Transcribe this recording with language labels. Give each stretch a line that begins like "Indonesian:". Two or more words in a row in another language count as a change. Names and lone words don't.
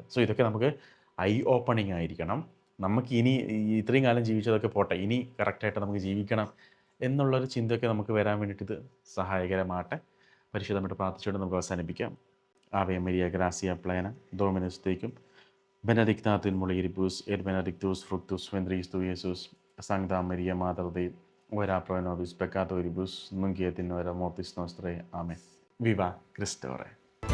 Malayalam: സോ ഇതൊക്കെ നമുക്ക്
English: eye opening
Malayalam: ആയിരിക്കണം. നമുക്ക് ഇനി ഇത്രയും കാലം ജീവിച്ചതൊക്കെ പോട്ടെ, ഇനി കറക്റ്റായിട്ട് നമുക്ക് ജീവിക്കണം എന്നുള്ളൊരു ചിന്തയൊക്കെ നമുക്ക് വരാൻ വേണ്ടിയിട്ട് ഇത് സഹായകരമാകട്ടെ. പരിശുദ്ധമായിട്ട് പ്രാർത്ഥിച്ചുകൊണ്ട് നമുക്ക് അവസാനിപ്പിക്കാം.
Latin: Ave Maria gratia plena Dominus tecum Benedicta in mulieribus et benedictus fructus ventris tui, Iesus. Sancta Maria, Mater Dei, ora pro nobis peccatoribus, nunc et in hora mortis nostrae.
Spanish: Amen. Viva Christore.